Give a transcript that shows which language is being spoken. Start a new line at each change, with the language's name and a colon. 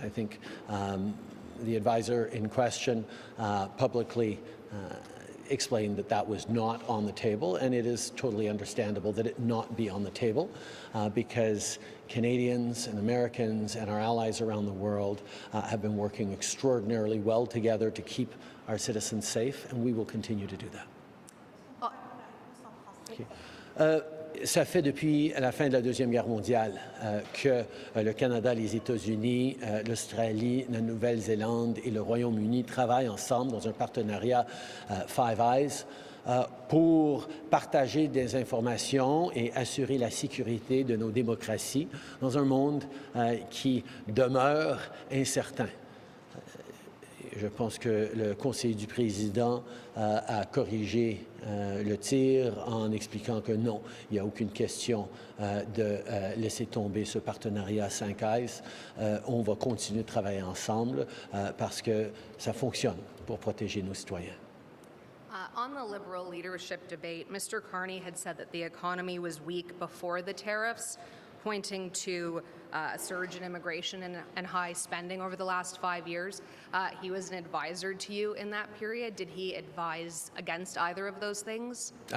English: I think the advisor in question publicly explained that that was not on the table, and it is totally understandable that it not be on the table because Canadians and Americans and our allies around the world have been working extraordinarily well together to keep our citizens safe, and we will continue to do that. Okay.
French: Ça fait depuis la fin de la Deuxième Guerre mondiale que le Canada, les États-Unis, l'Australie, la Nouvelle-Zélande et le Royaume-Uni travaillent ensemble dans un partenariat Five Eyes pour partager des informations et assurer la sécurité de nos démocraties dans un monde qui demeure incertain. Je pense que le conseiller du président a corrigé le tir en expliquant que non, il n'y a aucune question de laisser tomber ce partenariat 5 Eyes. On va continuer de travailler ensemble parce que ça fonctionne pour protéger nos citoyens.
English: On the Liberal leadership debate, Mr. Carney had said that the economy was weak before the tariffs, pointing to a surge in immigration and high spending over the last 5 years. He was an advisor to you in that period. Did he advise against either of those things?